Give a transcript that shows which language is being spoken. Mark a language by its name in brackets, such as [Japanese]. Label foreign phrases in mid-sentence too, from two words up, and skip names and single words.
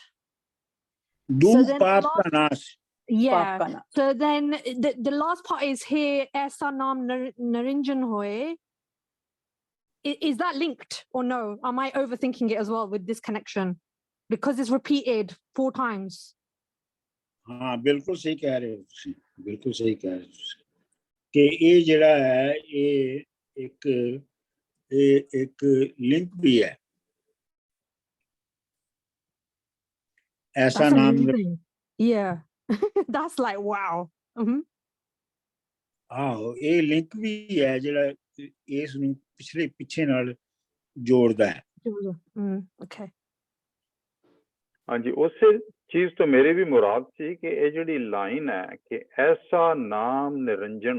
[Punjabi] ਦੁੱਖ ਪਾਪ ਕਾ ਨਾਸ. [English] Yeah. So then the last part is here, [Punjabi] ਐਸਾ ਨਾਮ ਨਿਰੰਜਨ ਹੋਇ. [English] Is that linked or no? Am I overthinking it as well with this connection? Because it's repeated 4 times. [Hindi] हाँ बिल्कुल सही कह रहे हो, बिल्कुल सही कह रहे हो। [Punjabi] ਕਿ ਇਹ ਜਿਹੜਾ ਹੈ ਇਹ ਇੱਕ ਲਿੰਕ ਵੀ ਹੈ। [Hindi] ऐसा [English] That's [Hindi] नाम [English] amazing. Yeah. That's like wow. Mhm. [Punjabi] ਆਹੋ ਇਹ ਲਿੰਕ ਵੀ ਹੈ ਜਿਹੜਾ ਇਸ ਨੂੰ ਪਿੱਛੇ ਨਾਲ ਜੋੜਦਾ ਹੈ। [English] Okay. [Punjabi] ਹਾਂਜੀ, ਉਸੇ ਚੀਜ਼ ਤੋਂ ਮੇਰੇ ਵੀ ਮੁਰਾਦ ਸੀ ਕਿ ਇਹ ਜਿਹੜੀ ਲਾਈਨ ਹੈ ਕਿ ਐਸਾ ਨਾਮ ਨਿਰੰਜਨ